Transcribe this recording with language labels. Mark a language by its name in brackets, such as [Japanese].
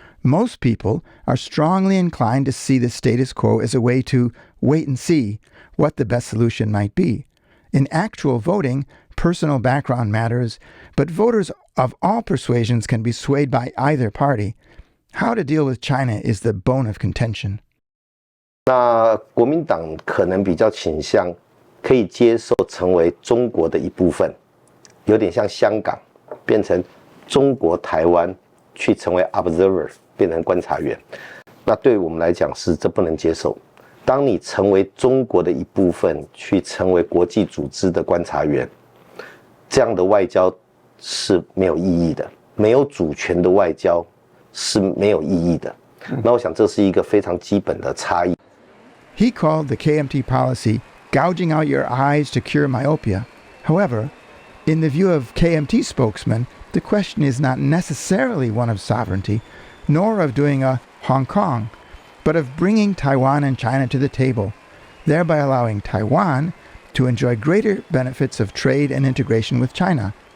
[English] Most people are strongly inclined to see the status quo as a way to wait and see what the best solution might be. In actual voting, personal background matters, but voters of all persuasions can be swayed by either party. How to deal with China is the bone of contention. [Chinese] 那国民党可能比较倾向可以接受成为中国的一部分，有点像香港变成中国台湾去成为 observer， 变成观察员。那对我们来讲是这不能接受。当你成为中国的一部分，去成为国际组织的观察员，这样的外交是没有意义的，没有主权的外交是没有意义的。那我想这是一个非常基本的差异。 [English] He called the KMT policy gouging out your eyes to cure myopia. However, in the view of KMT spokesman, the question is not necessarily one of sovereignty, nor of doing a Hong Kong, but of bringing Taiwan and China to the table, thereby allowing Taiwan to enjoy greater benefits of trade and integration with China.